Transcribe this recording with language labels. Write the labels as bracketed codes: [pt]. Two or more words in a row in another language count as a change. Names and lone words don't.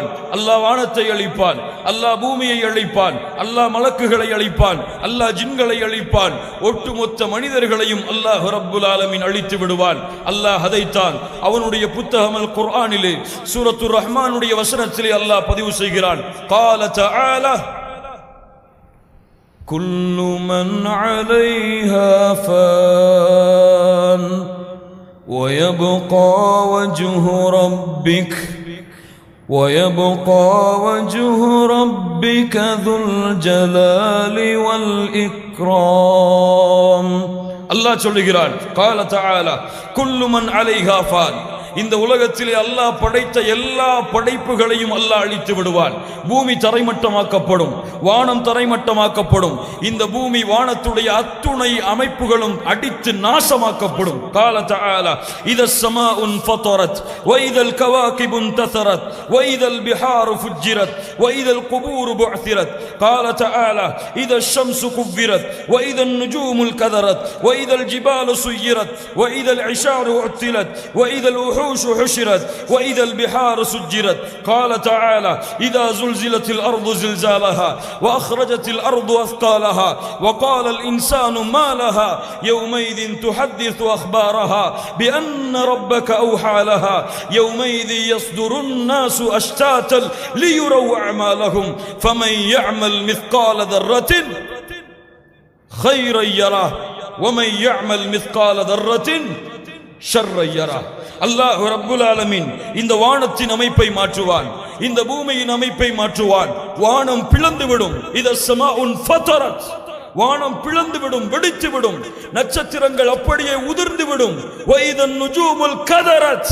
[ta] அல்லாஹ் வானத்தை அழிப்பான், அல்லாஹ் பூமியை அழிப்பான், அல்லாஹ் மலக்குகளை அழிப்பான், அல்லாஹ் ஜின்களை அழிப்பான், ஒட்டுமொத்த மனிதர்களையும் [ar] الله رب العالمين [ta] அழித்து விடுவான். அல்லாஹ் அதைத்தான் அவனுடைய புத்தகம் அல் குர்ஆனிலே சூரத்துர் ரஹ்மானுடைய வசனத்திலே அல்லாஹ் பதிவு செய்கிறான். [ar] قال تعالى كل من عليها فان ويبقى وجه ربك ذو الجلال والإكرام. [ta] அல்லாஹ் சொல்லுகிறான், [ar] قال تعالى كل من عليها فان, [ta] இந்த உலகத்திலே அல்லாஹ் படைத்த எல்லா படைப்புகளையும் அல்லாஹ் அழித்து விடுவான். பூமி தரைமட்டமாக்கப்படும், வானம் தரைமட்டமாக்கப்படும். இந்த பூமி வானத்துடைய அத்துணை அமைப்புகளும் அடித்து நாசமாக்கப்படும். [ar] قال تعالى إذا السماء انفطرت وإذا الكواكب انتثرت وإذا البحار فجرت وإذا القبور بعثرت. قال تعالى إذا الشمس كورت وإذا النجوم انكدرت وإذا الجبال سيرت وإذا العشار عطلت وإذا الوحوش حشرت وإذا البحار سجرت. قال تعالى إذا زلزلت الأرض زلزالها وأخرجت الأرض أثقالها وقال الإنسان ما لها يومئذ تحدث أخبارها بأن ربك أوحى لها يومئذ يصدر الناس أشتاتا ليروا أعمالهم فمن يعمل مثقال ذرة خيرا يره ومن يعمل مثقال ذرة شرا يره. الله رب العالمين [ta] இந்த வானத்தின் அமைப்பை மாற்றுவான், இந்த பூமியின் அமைப்பை மாற்றுவான். வானம் பிளந்துவிடும். [ar] إذا السماء انفطرت, [ta] வானம் பிளந்துவிடும், வெடித்துவிடும். நட்சத்திரங்கள் அப்படியே உதிர்ந்துவிடும். [ar] وإذا النجوم انكدرت.